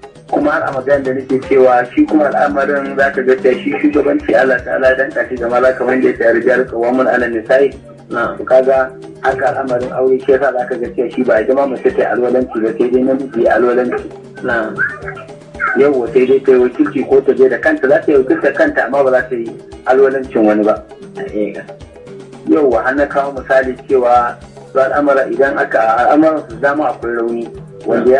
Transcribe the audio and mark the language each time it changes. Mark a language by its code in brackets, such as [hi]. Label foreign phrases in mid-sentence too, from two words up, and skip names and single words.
[ha] Kuma har a magana da nake cewa shi kuma al'amarin za ka ga cewa shi shugabanci Allah Ta'ala ya danka shi ga maza kamar yadda ya ce, [ar] "الرجال قوامون على النساء." [ha] Na'am. To kaga haka al'amarin aure shi yasa za ka ga cewa shi ba a jama mace ta yi alwalanci ba, sai dai namiji ya alwalanci. Na'am. Yawwa, sai dai ta yi wakilci ko ta je da kanta, za ta yi wakiltar kanta amma ba za ta yi alwalancin wani ba. Haƙiƙa. Yawwa, har na kawo misali cewa su al'amura idan aka, al'amuran su dama akwai rauni, wanda Na'am.